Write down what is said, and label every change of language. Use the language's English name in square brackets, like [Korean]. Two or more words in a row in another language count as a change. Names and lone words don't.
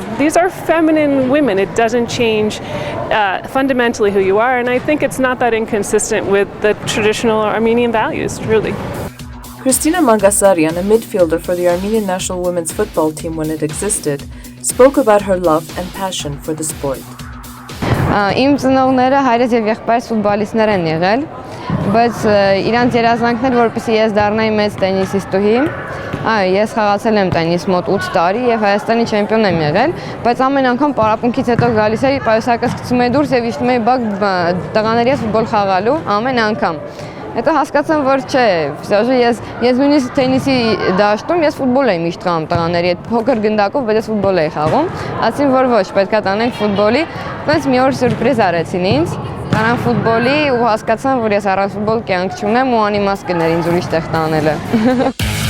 [English] These are feminine women. It doesn't change fundamentally who you are, and I think it's not that inconsistent with the traditional Armenian values, really. Christina Mangasarian, a midfielder for the Armenian national women's football team when it existed, spoke about her love and passion for the sport. [Armenian] Իմ ծնողները հայրս եւ եղբայրս ֆուտբոլիստներ են եղել, բայց իրանց երազանքն էր, որպեսզի ես դառնայի մեծ տենիսիստուհի։ Ես խաղացել եմ տենիս մոտ 8 տարի եւ Հայաստանի չեմպիոն եմ եղել, բայց ամեն անգամ պարապմունքից հետո գալիս էի, պայուսակը սկսում էի դուրս եւ իջնում էի բակ տղաների հետ ֆուտբոլ խաղալու ամեն անգամ։ Հետո հասկացամ, որ չէ, ես նույնիսկ տենիսի դաշտում ես ֆուտբոլ եմ միշտ խաղում տղաների հետ, փոքր գնդակով, բայց ես ֆուտբոլ եմ խաղում, ասին որ ոչ, պետք է տանենք ֆուտբոլի, բայց մի օր սյուրպրիզ արեցին ինձ, տարան ֆուտբոլի ու հասկացան, որ ես առանց ֆուտբոլ կյանք չունեմ ու անիմաստ կներ ինձ ուրիշ տեղ տանելը։